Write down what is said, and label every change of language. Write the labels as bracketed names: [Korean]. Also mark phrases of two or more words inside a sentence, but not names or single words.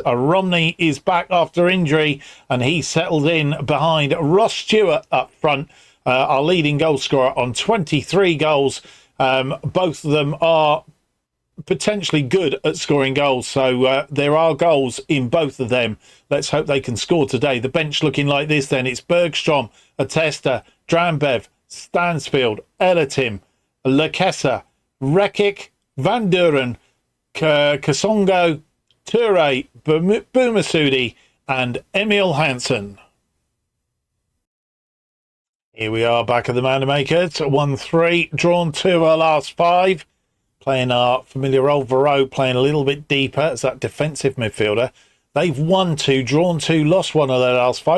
[English] Romney is back after injury, and he settled in behind Ross Stewart up front, our leading goal scorer on 23 goals. Both of them are potentially good at scoring goals, so there are goals in both of them. Let's hope they can score today. The bench looking like this then. It's Bergstrom, Atesta, Drambev, Stansfield, Elatim, Lekessa, Rekic, Van Duren, Kasongo, Toure, Boumassoudi and Emil Hansen. Here we are back at the mandamakers. 1-3, drawn 2 of our last 5. Playing our familiar role. Varro playing a little bit deeper as that defensive midfielder. They've won 2, drawn 2, lost 1 of their last 5.